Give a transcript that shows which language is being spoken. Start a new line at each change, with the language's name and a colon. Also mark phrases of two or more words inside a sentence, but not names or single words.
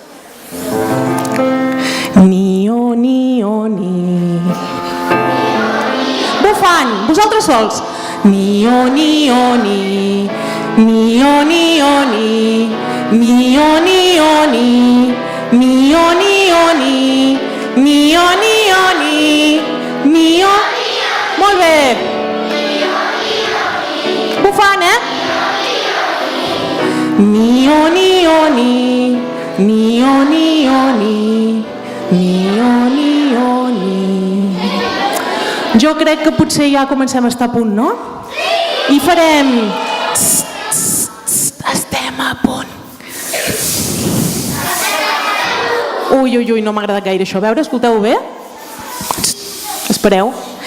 Catalan: Ni-o, ni-o, ni. Bufant, vosaltres sols. Ni-o, ni-o, ni. Ni-o, ni-o, ni. Ni-o, ni-o, ni. Ni-o, ni-o, ni. Ni-o, ni-o, ni. Ni-o. Molt bé. Bufant, Ni-o, ni-o, ni. Ni-o, ni-o, ni. Ni-o, ni-o, ni. Jo crec que potser ja comencem a estar a punt, no? I farem... Estem a punt. Ui, ui, ui, no m'ha agradat gaire això. A veure, escolteu bé? Espereu.